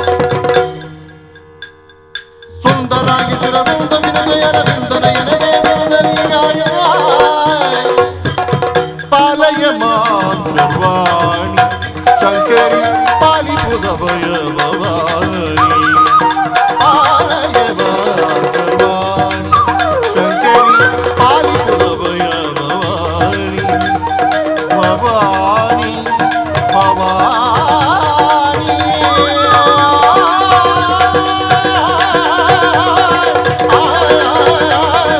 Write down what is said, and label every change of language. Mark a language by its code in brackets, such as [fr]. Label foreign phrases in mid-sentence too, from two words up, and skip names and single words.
[kn] ಸುಂದರಾಗಿ ಸುರವೃಂದ ವಿನುತೆಯರ ವ್ಯೂತ ನಯನೆ ದಯದಿಂದಲೀಗ [sa] ಪಾಲಯ ಮಾಂ ಸರ್ವಾಣಿ ಶಂಕರಿ [kn] ಪಾಲಿಪುದ ಭಯ ಭವಾನಿ [sa] ಪಾಲಯ ಮಾಂ ಸರ್ವಾಣಿ ಶಂಕರಿ [kn] ಪಾಲಿಪುದ ಭಯ ಭವಾನಿ ಭವಾನಿ ಭವಾನಿ ಆ